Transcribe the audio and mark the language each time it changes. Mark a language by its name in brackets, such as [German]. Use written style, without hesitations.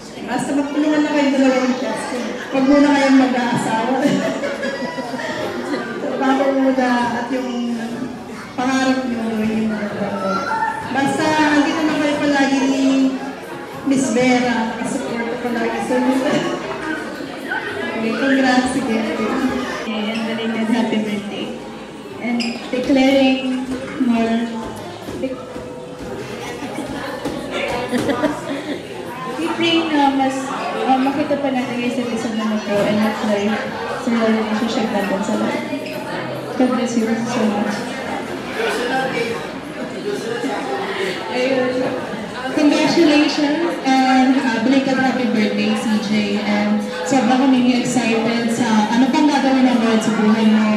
[Filipino] Basta magtulungan na kayong dalawa ng Justin. Huwag muna kayong mag-aasawa. Bago muna at yung pangarap nyo, yung basta, andito na kayo palagi ni Miss Vera. Nakasupport ko palagi sa inyo. [English] Okay, congrats again. And belated happy birthday. And declaring more. We pray [Filipino] na mas makita pa natin yung isa't isa na ito and mag-live sa relationship natin sa life. [English] God bless you so much. [Filipino] Ayun. [English] Congratulations and belated happy birthday, CJ. [Filipino] And sobrang kami excited sa ano pang gagawin ng Lord sa buhay mo.